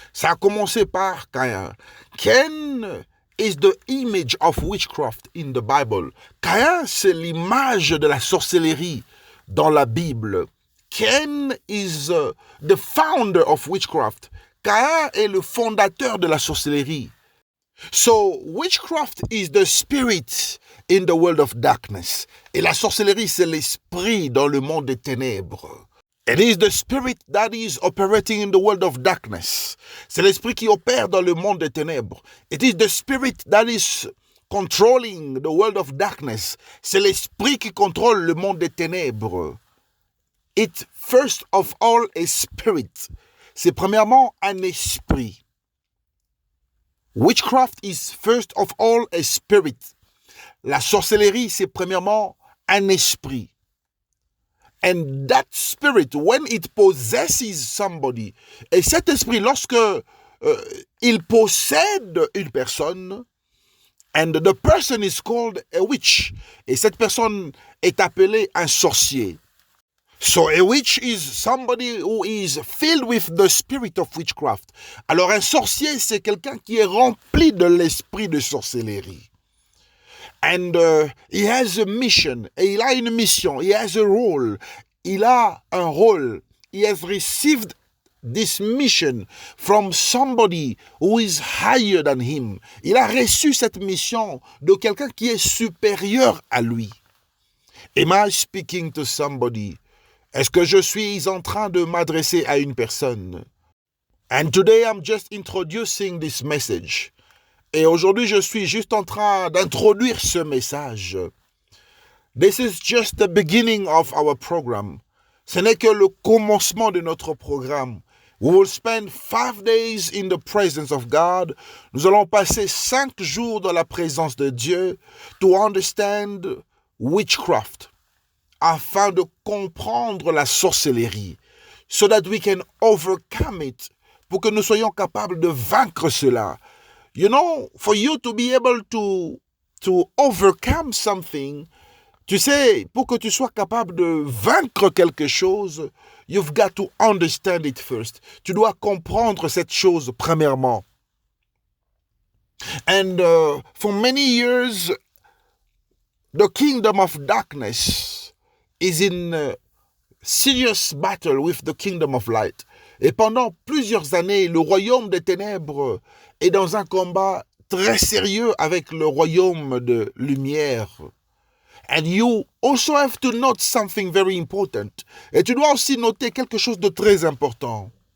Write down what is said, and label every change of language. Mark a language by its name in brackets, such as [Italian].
[French] Ça a commencé par Caïn. [English] Cain is the image of witchcraft in the Bible. [French] Caïn, c'est l'image de la sorcellerie dans la Bible. [English] Cain is the founder of witchcraft. [French] Caïn est le fondateur de la sorcellerie. [English] So, witchcraft is the spirit in the world of darkness. [French] Et la sorcellerie, c'est l'esprit dans le monde des ténèbres. [English] It is the spirit that is operating in the world of darkness. [French] C'est l'esprit qui opère dans le monde des ténèbres. [English] It is the spirit that is controlling the world of darkness. [French] C'est l'esprit qui contrôle le monde des ténèbres. [English] It first of all a spirit. [French] C'est premièrement un esprit. [English] Witchcraft is first of all a spirit. [French] La sorcellerie, c'est premièrement un esprit. [English] And that spirit, when it possesses somebody, [French] et cet esprit, lorsque il possède une personne, [English] and the person is called a witch, [French] et cette personne est appelée un sorcier. [English] So a witch is somebody who is filled with the spirit of witchcraft. [French] Alors un sorcier, c'est quelqu'un qui est rempli de l'esprit de sorcellerie. [English] And he has a mission. [French] Et il a une mission. [English] He has a role. [French] Il a un rôle. [English] He has received this mission from somebody who is higher than him. [French] Il a reçu cette mission de quelqu'un qui est supérieur à lui. [English] Am I speaking to somebody? [French] Est-ce que je suis en train de m'adresser à une personne? [English] And today I'm just introducing this message. [French] Et aujourd'hui, je suis juste en train d'introduire ce message. [English] This is just the beginning of our program. [French] Ce n'est que le commencement de notre programme. [English] We will spend 5 days in the presence of God. [French] Nous allons passer 5 jours dans la présence de Dieu [English] to understand witchcraft, [French] afin de comprendre la sorcellerie, [English] so that we can overcome it, [French] pour que nous soyons capables de vaincre cela. [English] You know, for you to be able to overcome something, [French] tu sais, pour que tu sois capable de vaincre quelque chose, [English] you've got to understand it first. [French] Tu dois comprendre cette chose premièrement. [English] And for many years, the kingdom of darkness is in serious battle with the kingdom of light. [French] Et pendant plusieurs années, le royaume des ténèbres est dans un combat très sérieux avec le royaume de lumière. [English] And you also have to note something very important. [French] Et tu dois aussi noter quelque chose de très important.